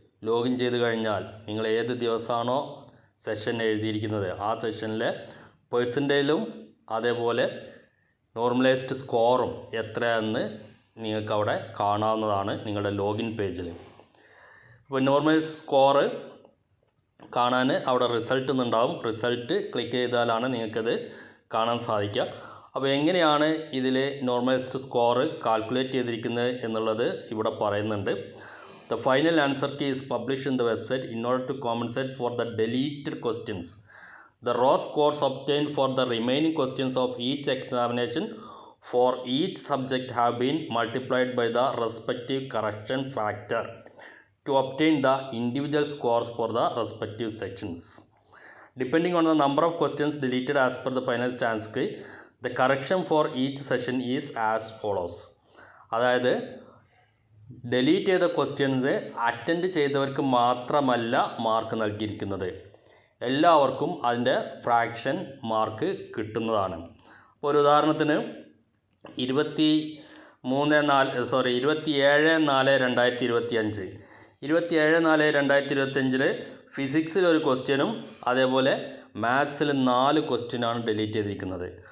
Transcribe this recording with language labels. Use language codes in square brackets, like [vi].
[ml] Login ചെയ്ത് കഴിഞ്ഞാൽ നിങ്ങൾ ഏത് ദിവസമാണോ സെഷൻ എഴുതിയിരിക്കുന്നത് ആ സെഷനിലെ പെർസെൻറ്റേജിലും അതേപോലെ നോർമലൈസ്ഡ് സ്കോറും എത്രയാണെന്ന് നിങ്ങൾക്ക് അവിടെ കാണാവുന്നതാണ് നിങ്ങളുടെ ലോഗിൻ പേജിൽ. അപ്പോൾ നോർമലൈസ്ഡ് സ്കോറ് കാണാൻ അവിടെ റിസൾട്ട് എന്നുണ്ടാവും. റിസൾട്ട് ക്ലിക്ക് ചെയ്താലാണ് നിങ്ങൾക്കത് കാണാൻ സാധിക്കുക. അപ്പോൾ എങ്ങനെയാണ് ഇതിൽ നോർമലൈസ്ഡ് സ്കോറ് കാൽക്കുലേറ്റ് ചെയ്തിരിക്കുന്നത് എന്നുള്ളത് ഇവിടെ പറയുന്നുണ്ട്. [en] The final answer key is published in the website in order to compensate for the deleted questions. The raw scores obtained for the remaining questions of each examination for each subject have been multiplied by the respective correction factor to obtain the individual scores for the respective sections. Depending on the number of questions deleted as per the finalist answer key, the correction for each session is as follows. [ml] അതായത് delete ചെയ്ത questions attend ചെയ്തവർക്ക് മാത്രമല്ല mark നൽകിയിരിക്കുന്നത്, എല്ലാവർക്കും അതിൻ്റെ fraction mark കിട്ടുന്നതാണ്. ഒരു ഉദാഹരണത്തിന് 27/4/2025 27/4/2025 ഫിസിക്സിൽ ഒരു ക്വസ്റ്റ്യനും അതേപോലെ മാത്സിൽ 4 ക്വസ്റ്റ്യനാണ് ഡിലീറ്റ് ചെയ്തിരിക്കുന്നത്.